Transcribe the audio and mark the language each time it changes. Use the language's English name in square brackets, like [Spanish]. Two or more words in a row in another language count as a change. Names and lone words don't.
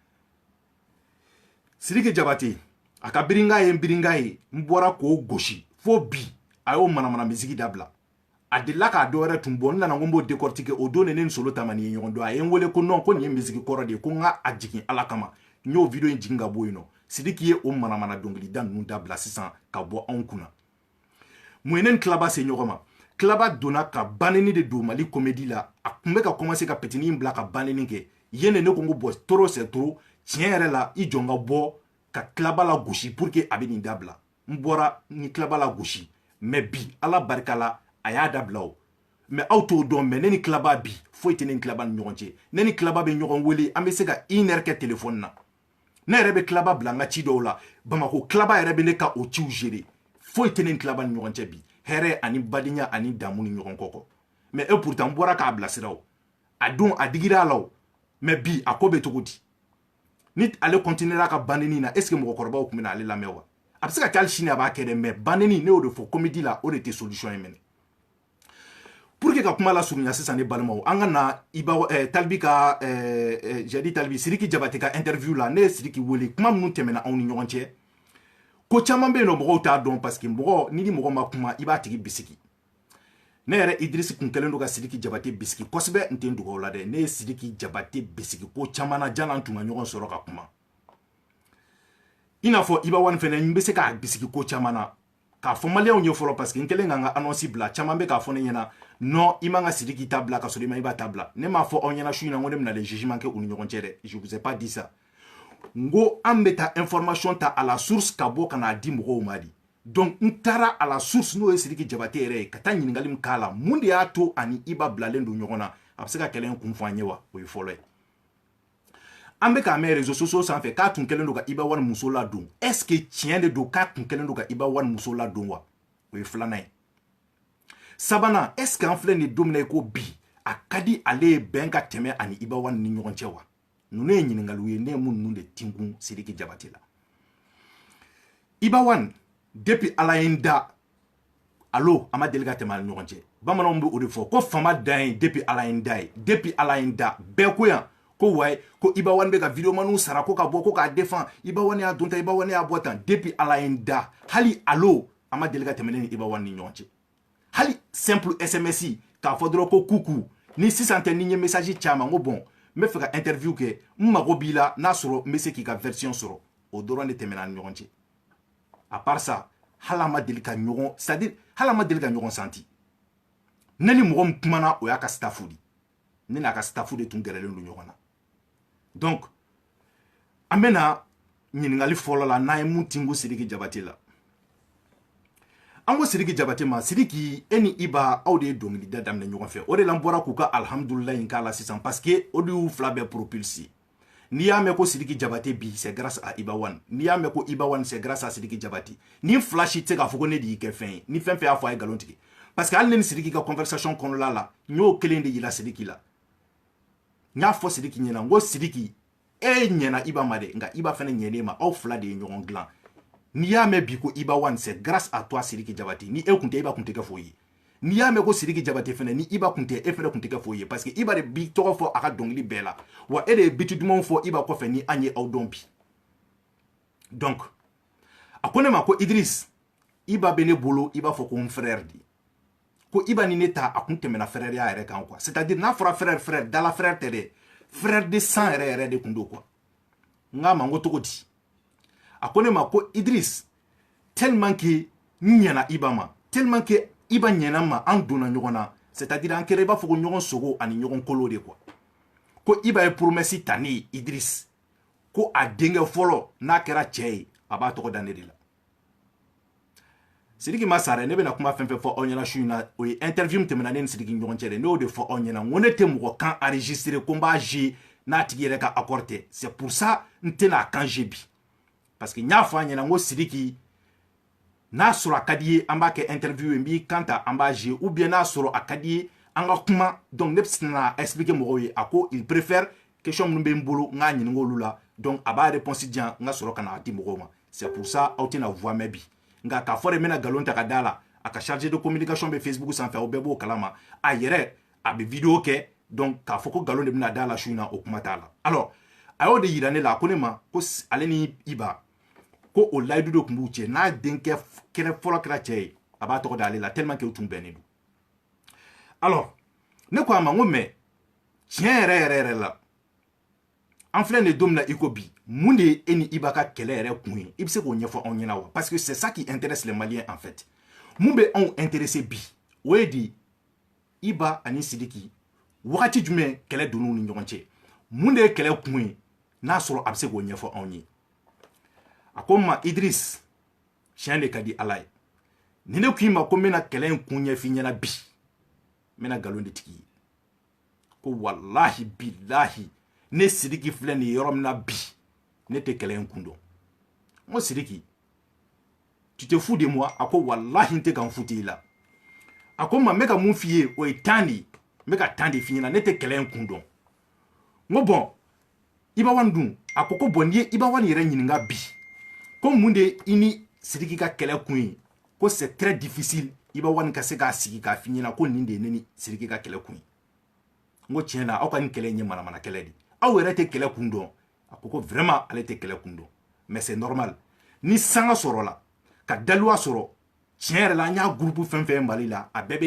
[Bambara] Sidiki Jabate a ka biringa ye n bɔra k'o gosi fo bi a y'o manamana misigi dabila a delila k'a dɔ wɛrɛ tun bɔ n nana n ko n b'o décortiquer o don ne ni Solo Tamani ye ɲɔgɔn dɔn a ye n wele ko non ko nin ye misigi kɔrɔ de ye ko n ka a jigin Ala kama n y'o video in jigin ka bɔ yen nɔ Sidiki ye o manamana dɔnkilida ninnu dabila sisan ka bɔ anw kunna mun ye ne ni Kilaba se ɲɔgɔn ma Kilaba donna ka baneni de don Mali comédie la a tun bɛ ka commencer ka petinin bila ka baneni kɛ yen ne ko n ko [French] bon trop c'est trop [Bambara] tiɲɛ yɛrɛ la i jɔn ka bɔ ka Kilaba la gosi [French] pour que [Bambara] a bɛ nin dabila n bɔra ni Kilaba la gosi mais bi Ala barika la a y'a dabila o mais aw t'o dɔn mais ne ni Kilaba bi foyi tɛ ne ni Kilaba ni ɲɔgɔn cɛ ne ni Kilaba bɛ ɲɔgɔn wele an bɛ se ka 1 heure kɛ téléphone na ne yɛrɛ bɛ Kilaba bila n ka ci dɔw la Bamako Kilaba yɛrɛ bɛ ne ka o ciw gérer foyi tɛ ne ni Kilaba ni ɲɔgɔn cɛ bi hɛrɛ ani badenya ani damu ni ɲɔgɔn kɔkɔ mais e pourtant n bɔra k'a bilasira o a don a digira a la o mais bi a ko bɛ cogo di ni ale continuera ka baneni na [French] est ce que [Bambara] mɔgɔkɔrɔbaw tun bɛ na ale lamɛn wa a bɛ se ka kɛ hali sini a b'a kɛ dɛ mais baneni ne y'o de fɔ comédie la o de tɛ solution ye mɛnɛ [French] pour que [Bambara] ka kuma la surunya sisan ne balimaw an ka na Talibi ka [French] j'ai dit [Bambara] Talibi Sidiki Jabate ka interview la ne ye Sidiki wele kuma minnu tɛmɛna anw ni ɲɔgɔn cɛ ko caman bɛ yen nɔ mɔgɔw t'a dɔn [French] parce que [Bambara] mɔgɔ ni mɔgɔ ma kuma i b'a tigi bisigi ne yɛrɛ Idrisi kun kɛlen don ka Sidiki Jabate bisigi kosɛbɛ n tɛ n dogo o la dɛ ne ye Sidiki Jabate bisigi ko caman na janni an tun ka ɲɔgɔn sɔrɔ ka kuma i n'a fɔ Iba Wane fɛnɛ n bɛ se k'a bisigi ko caman na k'a fɔ maliyɛnw ye fɔlɔ [French] parce que [Bambara] n kɛlen ka n ka annonce bila caman bɛ k'a fɔ ne ɲɛna non i man ka Sidiki ta bila ka sɔrɔ i ma Iba ta bila ne m'a fɔ aw ɲɛna su in na n ko ne bɛna [French] le jugement [Bambara] kɛ u ni ɲɔgɔn cɛ dɛ [French] je vous ai pas dit ça [Bambara] n ko an bɛ taa information ta [French] à la source [Bambara] ka bɔ ka n'a di mɔgɔw ma di donc n taara [French] à la [Bambara] source n'o ye Sidiki Jabate yɛrɛ ye ka taa ɲininkali min k'a la mun de y'a to ani Iba bilalen don ɲɔgɔn na a bɛ se ka kɛlɛ in kun fɔ an ye wa o ye fɔlɔ ye an bɛ k'a mɛn [French] réseaux sociaux [Bambara] sanfɛ k'a tun kɛlen don ka Iba Wane muso ladon [French] est ce que [Bambara] tiɲɛ de don k'a tun kɛlen don ka Iba Wane muso ladon wa o ye filanan ye sabanan [French] est ce que [Bambara] an filɛ nin don min na ko bi a ka di ale ye bɛn ka tɛmɛ ani Iba Wane ni ɲɔgɔn cɛ wa ninnu ye ɲininkaliw ye ne ye mun ninnu de tinkun Sidiki Jabate la Iba Wane depuis Ala ye n da allo a ma deli ka tɛmɛ ani ɲɔgɔn cɛ bamananw bɛ o de fɔ ko fama dan ye depuis Ala ye n da ye depuis Ala ye n da bɛɛ ko yan ko wayi ko Iba Wane bɛ ka videomaniw sara ko ka bɔ ko k'a défend Iba Wane y'a don tan Iba Wane y'a bɔ tan depuis Ala ye n da hali allo a ma deli ka tɛmɛ ne ni Iba Wane ni ɲɔgɔn cɛ hali [French] simple SMS [Bambara] k'a fɔ dɔrɔn ko kuku ni sisan tɛ ni n ye message caman ko bon n bɛ fɛ ka interview kɛ n mago b'i la n'a sɔrɔ n bɛ se k'i ka version sɔrɔ o dɔrɔn de tɛmɛna ani ɲɔgɔn cɛ [French] à part ça [Bambara] hali an ma deli ka ɲɔgɔn [French] c'est à dire [Bambara] hali an ma deli ka ɲɔgɔn santi ne ni mɔgɔ min kumana o y'a ka staff de ne n'a ka staff de tun gɛrɛlen don ɲɔgɔn na donc an bɛ na ɲininkali fɔlɔ la n'an ye mun tingu Sidiki Jabate la an ko Sidiki Jabate ma Sidiki e ni Iba aw de ye dɔnkilida daminɛ ɲɔgɔn fɛ o de la n bɔra k'u ka alhamdulillah in k'a la sisan [French] parce que [Bambara] o de y'u fila bɛɛ propulser n'i y'a mɛn ko Sidiki Jabate bi [French] c'est grâce à Iba Wane [Bambara] n'i y'a mɛn ko Iba Wane [French] c'est grâce à Sidiki Jabate [Bambara] ni fila si tɛ se k'a fɔ ko ne de y'i kɛ fɛn ye ni fɛn fɛn y'a fɔ a ye nkalon tigɛ parce que hali ne ni Sidiki ka conversation kɔnɔna la n y'o kelen de yira Sidiki la n y'a fɔ Sidiki ɲɛna n ko Sidiki e ɲɛna Iba ma dɛ nka Iba fɛnɛ ɲɛnen ma aw fila de ye ɲɔgɔn dilan n'i y'a mɛn bi ko Iba Wane [French] c'est grâce à [Bambara] toi Sidiki Jabate ni e kun tɛ Iba kun tɛ kɛ foyi ye n'i y'a mɛn ko Sidiki Jabate fɛnɛ ni Iba kun tɛ e fɛnɛ kun tɛ kɛ foyi ye [French] parce que [Bambara] Iba de bi tɔgɔ fɔ a ka dɔnkili bɛɛ la wa e de ye biti dumanw fɔ Iba kɔfɛ ni an ye aw dɔn bi donc a ko ne ma ko Idriss Iba bɛ ne bolo i b'a fɔ ko n frère de ko Iba ni ne ta a kun tɛmɛna frère ya yɛrɛ kan [French] quoi c'est à dire [Bambara] n'a fɔra frère dala frère tɛ dɛ [French] frère de sang [Bambara] yɛrɛ de kun do quoi n k'a ma n ko cogo di a ko ne ma ko Idriss [French] tellement que [Bambara] n ɲɛna Iba ma [French] tellement que [Bambara] Iba ɲɛna ma an donna ɲɔgɔn na [French] c'est à dire [Bambara] an kɛra i b'a fɔ ko ɲɔgɔn sogo ani ɲɔgɔn kolo de quoi ko Iba ye promesse ta ne ye Idriss ko a denkɛ fɔlɔ n'a kɛra cɛ ye a b'a tɔgɔ da ne de la Sidiki ma sara ne bɛna kuma fɛn fɛn fɔ aw ɲɛna su in na o ye interview min tɛmɛna ne ni Sidiki ɲɔgɔn cɛ dɛ ne y'o de fɔ aw ɲɛna n ko ne tɛ mɔgɔ kan enregistrer ko n b'a jouer n'a tigi yɛrɛ ka accord tɛ [French] c'est pour ça [Bambara] n tɛna kan jouer bi parce que n y'a fɔ a ɲɛna n ko Sidiki n'a sɔrɔ a ka di ye an b'a kɛ interview n b'i kan ta an b'a jouer [French] ou bien [Bambara] n'a sɔrɔ a ka di ye an ka kuma donc ne bɛ se na expliquer mɔgɔw ye a ko [French] il préfère question [Bambara] minnu bɛ n bolo n k'a ɲininka olu la donc a b'a réponse di yan n ka sɔrɔ ka na a di mɔgɔw ma [French] c'est pour ça [Bambara] aw tɛna voix mɛn bi nka k'a fɔ de n bɛna nkalon ta ka da la a ka [French] chargé de communication [Bambara] bɛ Facebook sanfɛ aw bɛɛ b'o kalama a yɛrɛ a bɛ vidéo kɛ donc k'a fɔ ko nkalon de bɛna da la su in na o kuma t'a la alors a y'o de yira ne la ko ne ma ko ale ni Iba ko o layidu de tun b'u cɛ n'a denkɛ kɛnɛ fɔlɔ kɛra cɛ ye a b'a tɔgɔ d'ale la tellement que u tun bɛnnen don alors ne ko a ma n ko mais tiɲɛ yɛrɛ la an filɛ nin don min na i ko bi mun de ye e ni Iba ka kɛlɛ yɛrɛ kun ye i bɛ se k'o ɲɛfɔ anw ɲɛna wa [French] parce que c'est ça qui intéresse les Maliens en fait [Bambara] mun bɛ anw intéressé bi o ye di Iba ani Sidiki wagati jumɛn kɛlɛ donn'u ni ɲɔgɔn cɛ mun de ye kɛlɛ kun ye n'a sɔrɔ a bɛ se k'o ɲɛfɔ anw ye a ko n ma Idriss tiɲɛ de ka di Ala ye ni ne k'i ma ko n bɛna kɛlɛ in kun ɲɛf'i ɲɛna bi n bɛna nkalon de tigi ye ko walahi bilahi ne Sidiki filɛ nin yɔrɔ min na bi ne tɛ kɛlɛ in kun dɔn n ko Sidiki [French] tu te fous de moi [Bambara] a ko walahi n tɛ ka n futi i la a ko n ma n bɛ ka mun f'i ye o ye temps de ye n bɛ ka temps de f'i ɲɛna ne tɛ kɛlɛ in kun dɔn n ko bɔn Iba Wane dun a ko bɔn n'i ye Iba Wane yɛrɛ ɲininka bi ko mun de i ni Sidiki ka kɛlɛ kun ye ko c'est très difficile Iba Wane ka se k'a sigi k'a f'i ɲɛna ko nin de ye ne ni Sidiki ka kɛlɛ kun ye n ko tiɲɛ na aw ka nin kɛlɛ in ye manamana kɛlɛ de aw yɛrɛ tɛ kɛlɛ kun dɔn a ko vraiment ale tɛ kɛlɛ kun dɔn [French] mais c'est normal [Bambara] ni sanga sɔrɔla ka daluya sɔrɔ tiɲɛ yɛrɛ la an y'a groupe fɛn fɛn Mali la a bɛɛ